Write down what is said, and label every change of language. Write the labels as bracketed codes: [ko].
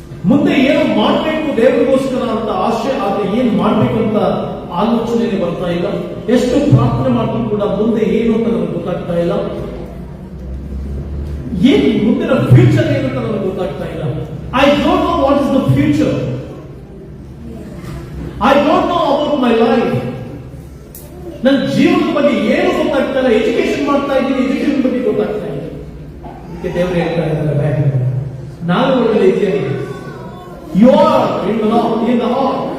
[kn] ಮುಂದೆ ಏನು ಮಾಡಬೇಕು ದೇವರಿಗೋಸ್ಕರ ಅಂತ ಆಶೆ, ಆದರೆ ಏನು ಮಾಡ್ಬೇಕಂತ ಆಲೋಚನೆ ಬರ್ತಾ ಇಲ್ಲ. ಎಷ್ಟು ಪ್ರಾರ್ಥನೆ ಮಾಡಿದ್ರು ಕೂಡ ಮುಂದೆ ಏನು ಅಂತ ನನಗೆ ಗೊತ್ತಾಗ್ತಾ ಇಲ್ಲ. ಏನು ಮುಂದಿನ ಫ್ಯೂಚರ್ ಏನು ಅಂತ ನನಗೆ ಗೊತ್ತಾಗ್ತಾ ಇಲ್ಲ. [en] I don't know what is the future. I don't know about my life. [kn] ನನ್ನ ಜೀವನದ ಬಗ್ಗೆ ಏನು ಗೊತ್ತಾಗ್ತಾ ಇಲ್ಲ. ಎಜುಕೇಶನ್ ಮಾಡ್ತಾ ಇದ್ದೀನಿ, ಎಜುಕೇಶನ್ ಬಗ್ಗೆ ಗೊತ್ತಾಗ್ತಾ ಇಲ್ಲ. ಅದಕ್ಕೆ ದೇವರು ಹೇಳ್ತಾ ಇದ್ದಾರೆ, ನಾನು ಒಳ್ಳೆ ಇದ್ದೇನೆ. [en] You are in the Lord.